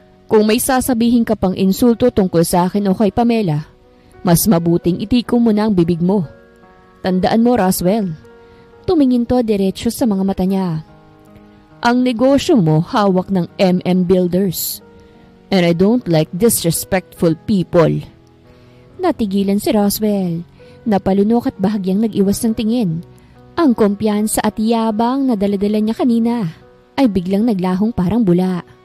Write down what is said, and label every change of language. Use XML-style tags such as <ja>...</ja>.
<tl>Kung may sasabihin ka pang insulto tungkol sa akin o kay Pamela, mas mabuting itiko mo na ang bibig mo. Tandaan mo, Roswell. Tumingin to diretsyo sa mga mata niya. Ang negosyo mo hawak ng MM Builders.</tl> <en>And I don't like disrespectful people.</en> <tl>Natigilan si Roswell. Napalunok at bahagyang nag-iwas ng tingin. Ang kumpiyansa at yabang na daladala niya kanina ay biglang naglahong parang bula.</tl>